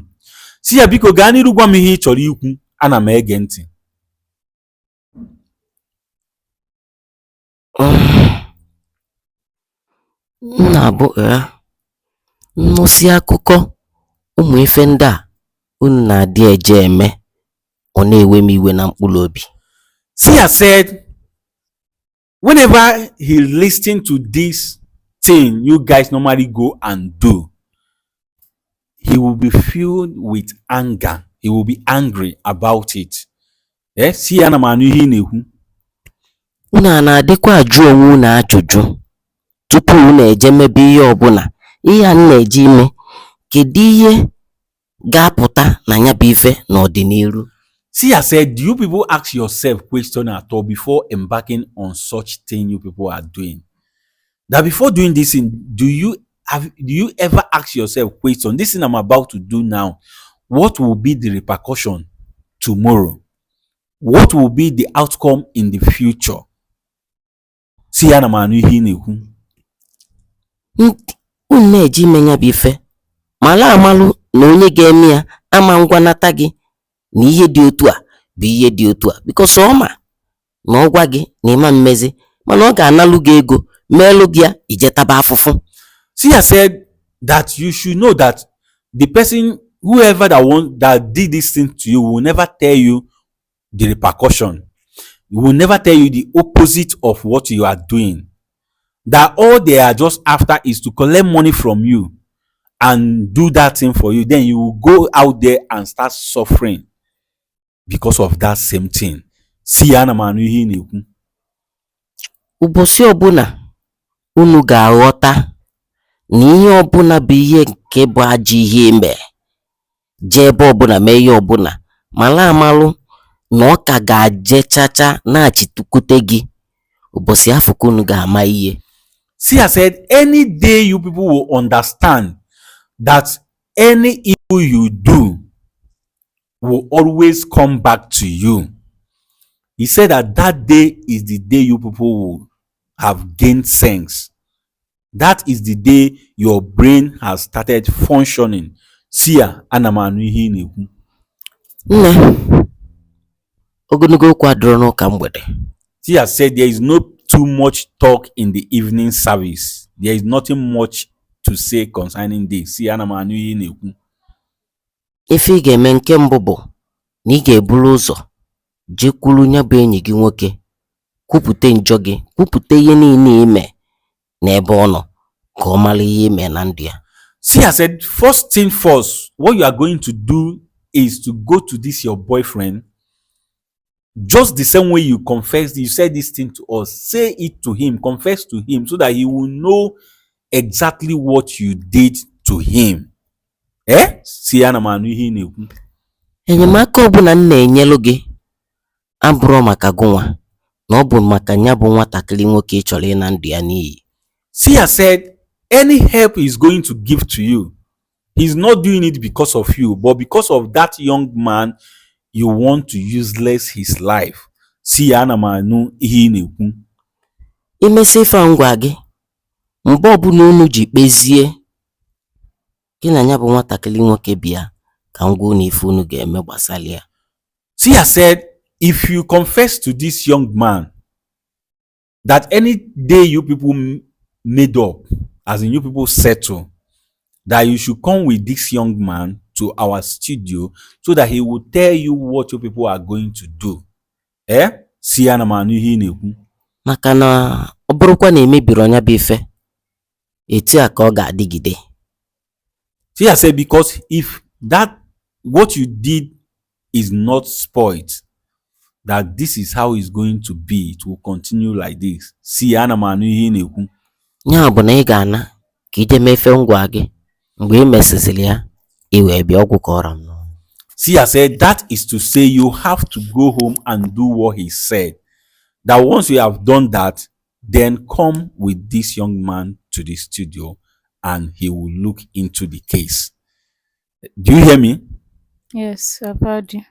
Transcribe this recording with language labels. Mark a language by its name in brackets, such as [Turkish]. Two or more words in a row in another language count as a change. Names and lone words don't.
[Igbo] Seer biko gaa n'iru gwa m ihe ị chọrọ ikwu, ana m ege ntị. Na-abụ nnụsị akụkọ ụmụ ife ndị a unu na-adị eje eme, ọ na-ewe m iwe na mkpụrụ obi. [English] Seer said whenever he listens to this thing you guys normally go and do, he will be filled with anger. He will be angry about it. [Igbo] Seer ana m anụ ihe ị na-ekwu. Unu a na-adịkwa ajụ onwe unu ajụjụ tupu unu eje mebe ihe ọbụla. Ihe a na-eje ime, kedu ihe ga-apụta na ya bụ ife n'ọdịnihu? [English] Seer said, do you people ask yourself question at all before embarking on such thing you people are doing? That before doing this thing, do you ever ask yourself question, this thing I'm about to do now, what will be the repercussion tomorrow? What will be the outcome in the future? [Igbo] Seer na m anụ ihe ị na-ekwu. Unu na-eji ime ya bụ ife mala amalụ na onye ga-eme ya ama ngwanata gị na ihe dị otu a bụ ihe dị otu a, because ọma na ọ gwa gị na ịma mmezi, mana ọ ga-analụ gị ego meelụ gị ya ijetaba afụfụ. [English] Seer said that you should know that the person, whoever that did this thing to you, will never tell you the repercussion. He will never tell you the opposite of what you are doing. That all they are just after is to collect money from you and do that thing for you. Then you will go out there and start suffering because of that same thing. [Igbo] Seer ana m anụ ihe ị na-ekwu. Ụbọchị ọbụla unu ga-aghọta na ihe ọbụla bụ ihe nke bụ ajọ ihe eme, jee ebe ọbụla mee ihe ọbụla, mala amalụ na ọ ka ga-aje chacha na-achịtukwute gị ụbọchị afọ ka unu ga-ama ihe. [English] Seer said, any day you people will understand that any evil you do will always come back to you. He said that that day is the day you people will have gained sense. That is the day your brain has started functioning. [Igbo] Seer, ana m anụ ihe ị na-ekwu. Nne, ogologo okwu adịrọ n'ụka mgbede. [English] Seer said there is no too much talk in the evening service. There is nothing much to say concerning this. [Igbo] Seer, ana m anụ ihe ị na-ekwu. Ife ị ga-eme nke mbụ bụ na ị ga-eburu ụzọ jekwuru nya bụ enyi gị nwoke, kwupụta njọ gị, kwupụta ihe niile ime n'ebe ọ nọ ka ọ mara ihe ime na ndụ ya. [English] Seer said, first thing first, what you are going to do is to go to this your boyfriend, just the same way you confessed, you said this thing to us, say it to him, confess to him, so that he will know exactly what you did to him. [Igbo] Seer, ana m anụ ihe ị na-ekwu. Enyemaka ọbụla m na-enyelu gị abụrụ maka gụnwa, na ọ bụ maka nya bụ nwatakịrị nwoke ị chọrọ ịna ndụ ya n'iyi. [English] Seer said, any help he's going to give to you, he's not doing it because of you, but because of that young man you want to useless his life. [Igbo] Seer, ana m anụ ihe ị na-ekwu. Imesi ife a ngwa gị, mgbe ọbụla unu ji kpezie gị na nya bụ nwatakịrị nwoke bịa ka ngwa unu ife unu ga-eme gbasara ya. [English] Seer said, if you confess to this young man that any day you people made up, as in you people settle, that you should come with this young man to our studio so that he will tell you what you people are going to do. [Igbo] Seer, ana m anụ ihe ị na-ekwu. Maka na ọ bụrụkwa na emebiri ọnya bụ ife, etu a ka ọ ga-adịgide. [English] Seer said, because if that what you did is not spoiled, that this is how it's going to be, it will continue like this. [Igbo] Seer, ana m anụ ihe ị na-ekwu. Nya bụ na ị ga-ana ka ije mefe ngwa gị, mgbe ị mesịsịrị ya ị wee bịa ọgwụ ka ọra m n'ọnụ. [English] Seer said, that is to say you have to go home and do what he said. That once you have done that, then come with this young man to the studio and he will look into the case. Do you hear me? Yes, I've heard you.